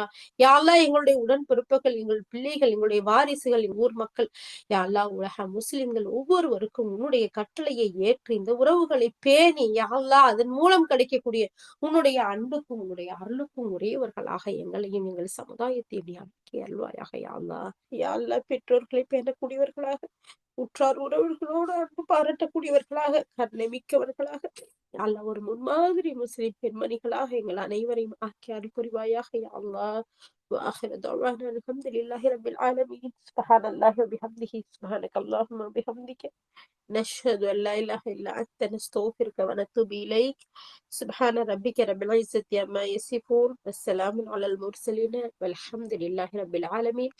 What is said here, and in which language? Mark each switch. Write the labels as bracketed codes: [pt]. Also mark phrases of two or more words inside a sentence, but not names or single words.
[ar] يا الله, [ta] எங்களுடைய உடன்பிறப்புகள், எங்கள் பிள்ளைகள், எங்களுடைய வாரிசுகள், ஊர் மக்கள், [ar] يا الله [ta] உலக முஸ்லிம்கள் ஒவ்வொருவருக்கும் உன்னுடைய கட்டளையை ஏற்று இந்த உறவுகளை பேணி [ar] يا الله [ta] அதன் மூலம் கிடைக்கக்கூடிய உன்னுடைய அன்புக்கும் உன்னுடைய அருளுக்கும் உரியவர்களாக எங்களையும் எங்கள் சமுதாயத்தையும் நீ ஆக்கி அருள்வாயாக யா அல்லாஹ். [ar] يا الله, [ta] பெற்றோர்களை பேணக்கூடியவர்களாக, உற்றார் உறவுகளோடு அன்பு பாராட்டக்கூடியவர்களாக, கருணை மிக்கவர்களாக, அல்ல ஒரு முன்மாதிரி முஸ்லிம் பெண்மணிகளாக எங்கள் அனைவரையும் ஆக்கி அருள் புரிவாயாக [ar] يا الله. وآخر دعوانا الحمد لله رب العالمين. سبحان الله وبحمده سبحانك اللهم وبحمدك نشهد أن لا إله إلا أنت نستغفرك ونتوب إليك. سبحان ربك رب العزة عما يصفون والسلام على المرسلين والحمد لله رب العالمين.